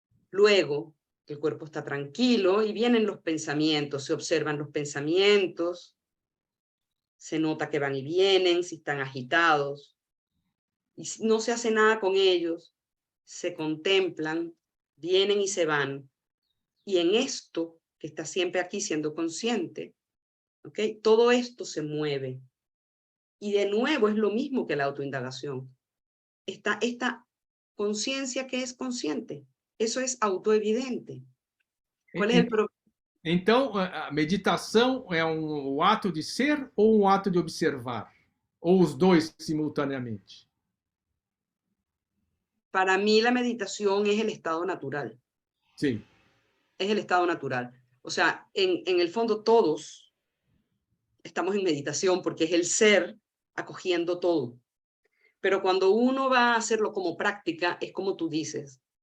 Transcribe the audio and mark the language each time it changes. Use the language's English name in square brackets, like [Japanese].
[Spanish] Luego, el cuerpo está tranquilo y vienen los pensamientos, se observan los pensamientos, se nota que van y vienen, si están agitados, y no se hace nada con ellos, se contemplan, vienen y se van. Y en esto, que está siempre aquí siendo consciente, ¿ok? Todo esto se mueve. Y de nuevo es lo mismo que la autoindagación. Está esta conciencia que es consciente. Eso es autoevidente. ¿Cuál es el problema? [Portuguese] Então, a meditação é o ato de ser ou um ato de observar? Ou os dois simultaneamente? [Spanish] Para mí la meditación es el estado natural. [Portuguese] Sim. [Spanish] Es el estado natural. O sea, en el fondo todos estamos en meditación porque es el ser acogiendo todo. Pero cuando uno va a hacerlo como práctica, es como tú dices.